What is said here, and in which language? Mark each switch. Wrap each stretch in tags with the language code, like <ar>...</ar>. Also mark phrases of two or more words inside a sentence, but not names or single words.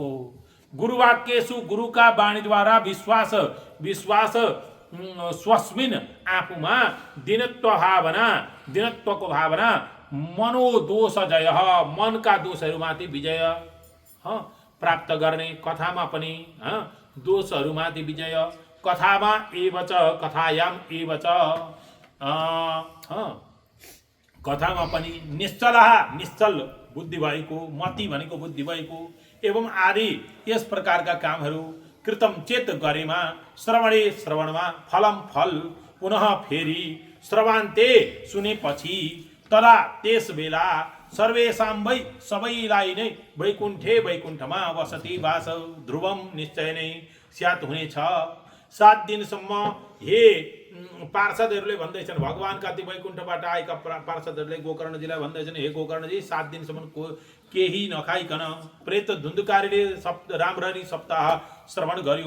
<ne>गुरुवाक्येषु गुरुका वाणीद्वारा विश्वास स्वस्मिन आफूमा दिनत्वको भावना मनोदोषजय मनका दोषहरूमाथि विजय प्राप्त गर्ने, कथामा पनि दोषहरूमाथि विजय, कथामा एवच</ne> <sa>कथायाम एवच</sa> <ne>कथामा पनि निश्चल बुद्धि भएको, मति भनेको बुद्धि भएको एवं आदि यस प्रकारका कामहरू कृतम चेत गरेमा श्रवणमा फलम फल पुनः फेरि श्रवान्ते सुनेपछि तदा त्यस बेला</ne> <sa>सर्वेषां वै</sa> <ne>सबैलाई नै वैकुण्ठमा वसति वास ध्रुवम निश्चय नै स्यात् हुनेछ। 7 दिनसम्म हे पार्षदहरूले भन्दैछन्, भगवानका ती वैकुण्ठबाट आएका पार्षदहरूले गोकर्णजीलाई भन्दैछन्, हे गोकर्णजी 7 दिनसम्म केही नखाइकन प्रेत धुन्धुकारीले राम्ररी सप्ताह श्रवण गर्यो।</ne>